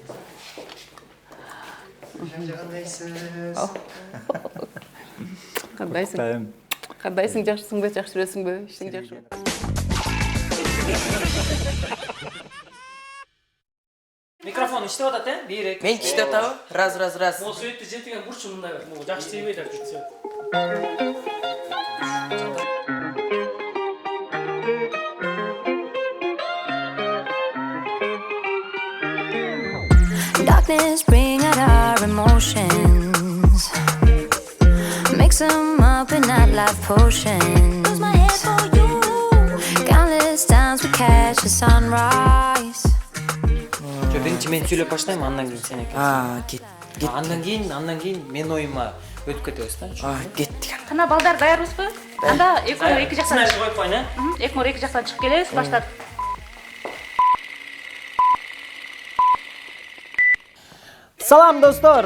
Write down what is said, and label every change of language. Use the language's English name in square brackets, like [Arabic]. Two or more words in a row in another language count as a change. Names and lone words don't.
[Kyrgyz] Кандайсың, жакшысыңбы, жакшы жүрөсүңбү? Иштиң жакшыбы? Микрофон иштеп атат, бейрек. Мен иштеп атабы? Раз. Могу сөйтті жетеген бурчу мындай бар. Могу жакшы тийбейт сөйт. [English] Darkness bring out our emotions, mix them up in that life potion. Lose my head for you. Countless times we catch the sunrise. [Kyrgyz] Биринчи мен сүйлөп баштайм, андан кийин сен экен. Кет. Андан кийин мен оюма өтүп кетебиз да. Кеттик. Кана балдар даярбызбы? Анда эки жактан коюп коюн, эки жактан чыгып келебиз, баштадык. Салам достор.